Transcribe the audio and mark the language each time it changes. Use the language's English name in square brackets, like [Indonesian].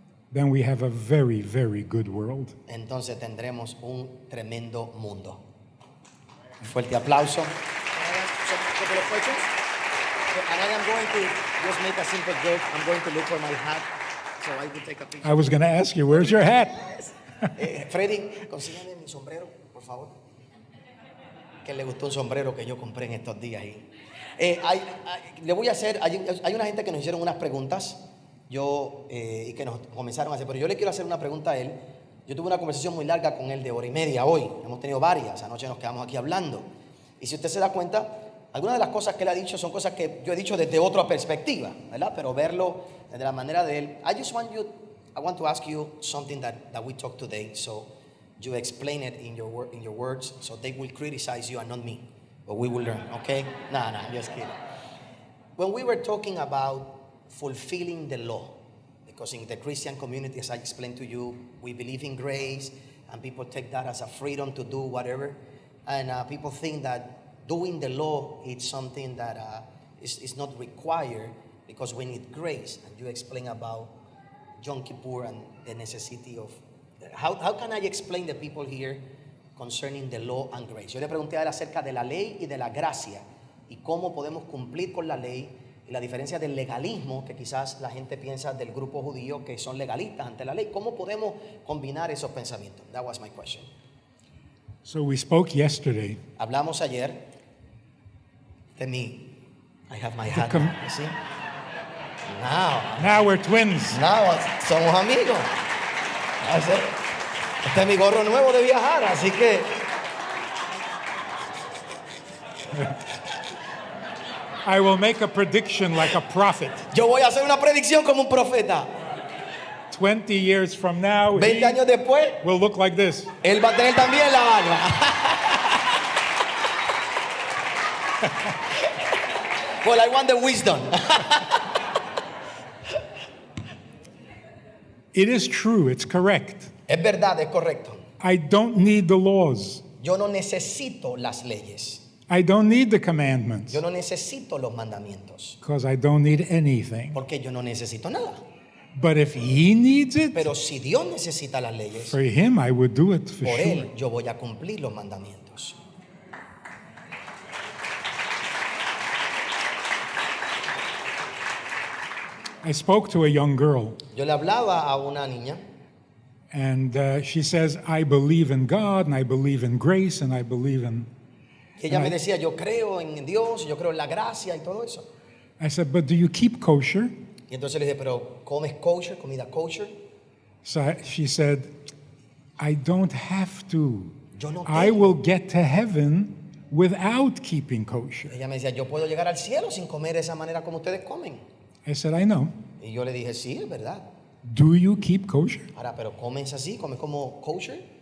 [English] Then we have a very, very good world. [Spanish] Entonces tendremos un tremendo mundo. Un fuerte aplauso. [English] And I am going to just make a simple joke. I'm going to look for my hat so I can take a picture. I was going to ask you, where's your hat? [Spanish] Freddy, consígame mi sombrero, por favor. Que le gustó un sombrero que yo compré en estos días. Le voy a hacer, hay una gente que nos hicieron unas preguntas y que nos comenzaron a hacer, pero yo le quiero hacer una pregunta a él. Yo tuve una conversación muy larga con él de hora y media hoy. Hemos tenido varias, anoche nos quedamos aquí hablando. Y si usted se da cuenta, algunas de las cosas que él ha dicho son cosas que yo he dicho desde otra perspectiva, ¿verdad? Pero verlo de la manera de él. [English] I want to ask you something that we talked today, so you explain it in your words, so they will criticize you and not me, but we will learn, okay? No, I'm just kidding. When we were talking about fulfilling the law, because in the Christian community, as I explained to you, we believe in grace, and people take that as a freedom to do whatever, and people think that doing the law is something that is not required, because we need grace, and you explain about Yom Kippur and the necessity of, how can I explain the people here concerning the law and grace? [Spanish] Yo le pregunté a él acerca de la ley y de la gracia, y cómo podemos cumplir con la ley, y la diferencia del legalismo, que quizás la gente piensa del grupo judío que son legalistas ante la ley. ¿Cómo podemos combinar esos pensamientos? [English] That was my question. So we spoke yesterday. [Spanish] Hablamos ayer de mí. [English] I have my hat. You see? Now we're twins. [Spanish] Now somos amigos. Este es mi gorro nuevo de viajar, así que [English] I will make a prediction like a prophet. [Spanish] yo voy a hacer una predicción como un profeta. [English] 20 years from now, [Spanish] 20 años después, [English] will look like this. [Spanish] él va a tener también la barba. [English] Well, I want the wisdom. It is true, it's correct. [Spanish] Es verdad, es correcto. [English] I don't need the laws. [Spanish] Yo no necesito las leyes. [English] I don't need the commandments. [Spanish] Yo no necesito los mandamientos. [English] Because I don't need anything. [Spanish] Porque yo no necesito nada. [English] But if he needs it, [Spanish] Pero si Dios necesita las leyes, [English] for him I would do it for [Spanish] por [English] sure. [Spanish] Él yo voy a cumplir los mandamientos. [English] I spoke to a young girl, [Spanish] Yo le hablaba a una niña [English] and she says, I believe in God, and I believe in grace, and I believe in... [Spanish] que ella me decía, yo creo en Dios, yo creo en la gracia y todo eso. [English] I said, but do you keep kosher? [Spanish] Y entonces le dije, pero ¿comes kosher, comida kosher? [English] So she said, I don't have to. [Spanish] Yo no [English] I [Spanish] tengo. [English] will get to heaven without keeping kosher. [Spanish] Ella me decía, yo puedo llegar al cielo sin comer de esa manera como ustedes comen. [English] I said, I know. [Spanish] Y yo le dije, sí, es verdad. [English] Do you keep kosher? [Spanish] Ahora, pero ¿comes así? ¿Comes como kosher?